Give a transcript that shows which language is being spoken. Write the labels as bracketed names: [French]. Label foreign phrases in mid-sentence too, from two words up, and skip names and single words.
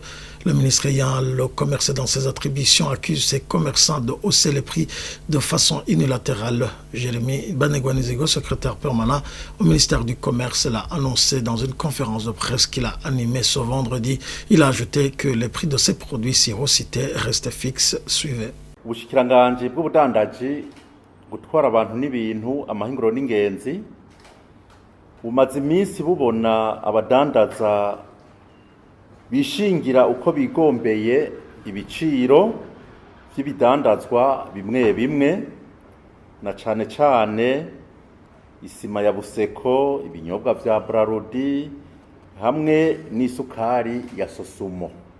[French] Le ministre ayant le commerce dans ses attributions accuse ces commerçants de hausser les prix de façon unilatérale. Jérémy Banegwanizego, secrétaire permanent au ministère du Commerce, l'a annoncé dans une conférence de presse qu'il a animée ce vendredi. Il a ajouté que les prix de ces produits cités restaient fixes. Suivez. [Rundi] Ubushikiranganji bw'ubudandaji gutwara abantu n'ibintu amahinguro n'ingenzi bumaze iminsi bubona abadandaza bishingira uko bigombeye ibiciro by'ibidandazwa bimwe bimwe, na cane cane isima ya Buseko, ibinyobwa vya Brarudi hamwe n'isukari ya Sosumo.